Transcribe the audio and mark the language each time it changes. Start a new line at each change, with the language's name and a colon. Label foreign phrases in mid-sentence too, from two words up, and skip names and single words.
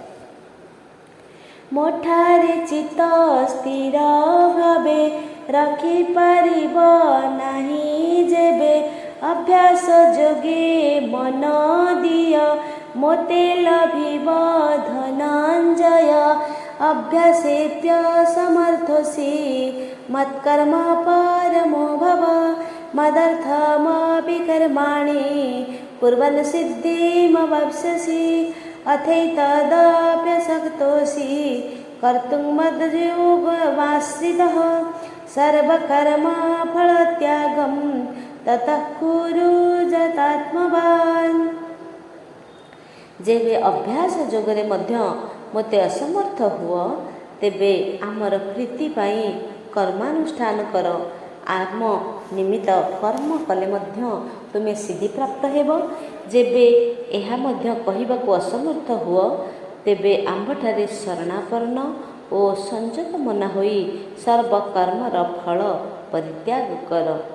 Odia: ମୋଠାରେ ଚିତ୍ତ ସ୍ଥିର ଭାବେ ରଖିପାରିବ ନାହିଁ ଯେବେ ଅଭ୍ୟାସ ଯୋଗେ ମନ ଦିଅ ମୋତେ ଲଭିବ ଧନଞ୍ଜୟ।
Sanskrit: ଅଭ୍ୟାସେତ୍ୟ ସମର୍ଥୋଷି ମତ୍କର୍ମ ପରମೋ ଭବ ମଦर्थमपि कर्माणि कुर्वन् सिद्धिमवाप्स्यसि अथैतदप्यशक्तोषि कर्तुं मद्योगमाश्रितः सर्वकर्मफलत्यागं ततः कुरु यतात्मवान्।
Odia: ଯେବେ ଅଭ୍ୟାସ ଯୋଗରେ ମଧ୍ୟ ମୋତେ ଅସମର୍ଥ ହୁଅ, ତେବେ ଆମର ପ୍ରୀତି ପାଇଁ କର୍ମାନୁଷ୍ଠାନ କର। ଆମ ନିମିତ୍ତ କର୍ମ କଲେ ମଧ୍ୟ ତୁମେ ସିଦ୍ଧିପ୍ରାପ୍ତ ହେବ। ଯେବେ ଏହା ମଧ୍ୟ କହିବାକୁ ଅସମର୍ଥ ହୁଅ, ତେବେ ଆମ୍ଭଠାରେ ଶରଣାପନ୍ନ ଓ ସଂଯତ ମନା ହୋଇ ସର୍ବକର୍ମର ଫଳ ପରିତ୍ୟାଗ କର।